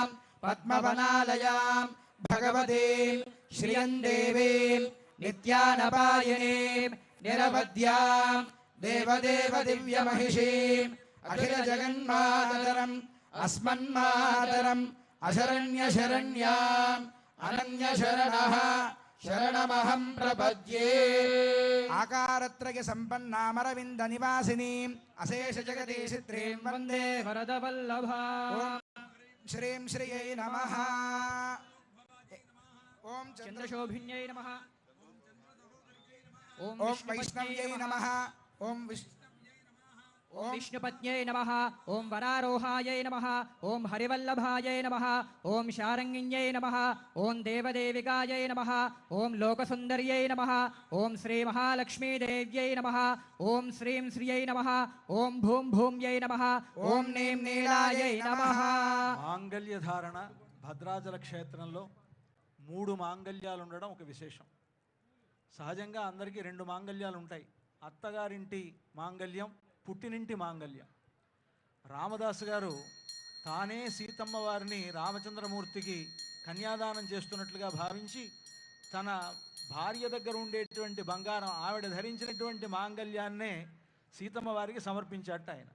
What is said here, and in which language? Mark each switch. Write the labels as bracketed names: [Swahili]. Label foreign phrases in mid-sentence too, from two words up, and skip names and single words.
[Sanskrit] పద్మవనాలయాం భగవతీం శ్రియం దేవీం నిత్యానపాయనీం నిరవధ్యాం దేవదేవ దివ్యమహిషీం అఖిల జగన్మాతరం అస్మన్మాతరం అశరణ్యశరణ్యాం అనన్యశరణః శరణమహం ప్రపద్యే. ఆకారత్రయ సంపన్నామరవింద నివాసినీం అశేష జగదీశిత్రీం వందే वरदवल्लभा ఓం శ్రీం శ్రియై నమః. ఓం चन्द्रशोभिन्यै नमः ॐ ఓం వైష్ణవ్యై నమః. ఓం ॐ विष्णुपत्न्यै नमः ॐ वरारोहायै नमः ॐ हरिवल्लभायै नमः ॐ शारङ्गिन्यै नमः ॐ देवदेविकायै नमः ॐ लोकसुन्दर्यै नमः ॐ श्रीमहालक्ष्मीदेव्यै नमः ॐ श्रीं श्रियै नमः ॐ भूं भूम्यै नमः ॐ नीं नीलायै नमः. [Telugu] మాంగళ్య ధారణ భద్రాచల క్షేత్రంలో 3 మాంగళ్యాలు ఉండడం ఒక విశేషం. సహజంగా అందరికీ 2 మాంగళ్యాలు ఉంటాయి. అత్తగారింటి మాంగళ్యం, పుట్టినింటి మాంగళ్యం. రామదాసు గారు తానే సీతమ్మ వారిని రామచంద్రమూర్తికి కన్యాదానం చేస్తున్నట్లుగా భావించి తన భార్య దగ్గర ఉండేటువంటి బంగారం ఆవిడ ధరించినటువంటి మాంగళ్యాన్నే సీతమ్మ వారికి సమర్పించాట ఆయన.